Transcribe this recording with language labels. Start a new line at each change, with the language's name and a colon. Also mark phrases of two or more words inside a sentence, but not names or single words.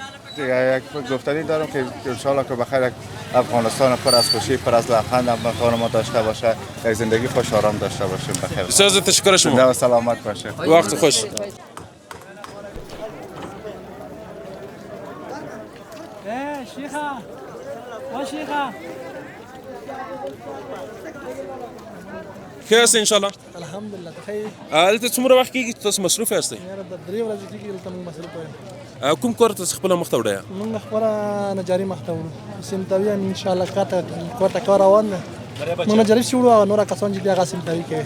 Persian: یک گفتنی دارم که
Arabic: ان شاء الله
Persian: که بخیر افغانستان پر از خوشی، پر از لبخند ما داشته باشه، یک زندگی خوش آرام داشته باشیم. بخیر. بسیار زیاد تشکر شما. زنده و سلامت باشید. وقت خوش. خیر است
Arabic: ان شاء الله.
Persian: الحمدلله تخیل.
Pashto: البته څومره وخت کېږي تاسو مصروف یاستئ؟ یاره د 3 ورځې کېږي دلته موږ مصروف یو. کوم کار تاسو خپله مخته وړئ؟ موږ خپله نجاري مخته وړو، سیمتوي
Arabic: ان شاء الله
Pashto: کار ته کار روان دی. موږ نجاري چې وړو او نور کسان چې دي هغه سیمتوي کوي.